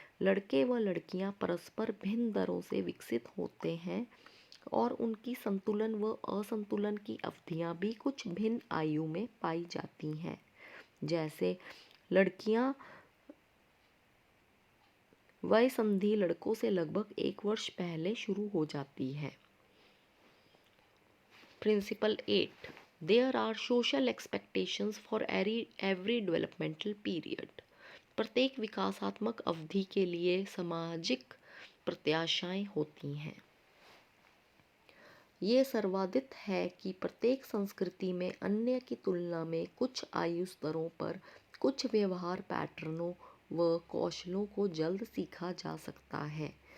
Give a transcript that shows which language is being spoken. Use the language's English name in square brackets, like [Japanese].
[Hindi] लड़के व लड़कियां परस्पर भिन्न दरों से विकसित होते हैं, और उनकी संतुलन व असंतुलन की अवधियां भी कुछ भिन्न आयु में पाई जाती हैं। जैसे लड़कियां वय संधि लड़कों से लगभग 1 वर्ष पहले शुरू हो जाती है। [English] Principle 8, There are social expectations for every developmental period. [Hindi] प्रत्येक विकासात्मक अवधि के लिए सामाजिक प्रत्याशाएं होती हैं। ये सर्वादित है कि प्रत्येक संस्कृति में अन्य की तुलना में कुछ आयु स्तरों पर कुछ व्यवहार पैटर्नों व कौशलों को जल्द सीखा जा सकता है।